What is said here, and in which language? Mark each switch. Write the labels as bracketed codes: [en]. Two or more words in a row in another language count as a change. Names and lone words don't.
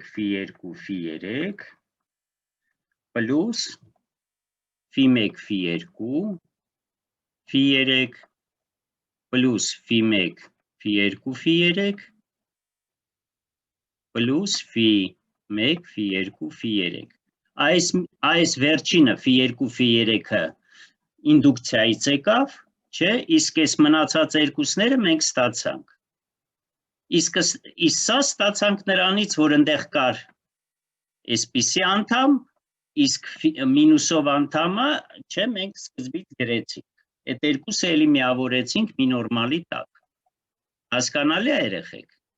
[hy] Φ2 Φ3 պլյուս Φ1 Φ2 Φ3 պլյուս Φ1 Φ2 Φ3 պլյուս Φ1 Φ2 Φ3 այս վերջինը Φ2 Φ3-ը ինդուկցիայից եկավ, չէ, իսկ այս մնացած երկուսները մենք ստացանք։ Իսկ սա ստացանք նրանից, որ ընդեղ կար այսպիսի անդամ, իսկ մինուսով անդամը, չէ, մենք սկզբից գրեցինք։ Այդ երկուսը էլի միավորեցինք մի նորմալի տակ։ Հասկանալի է երեխեք։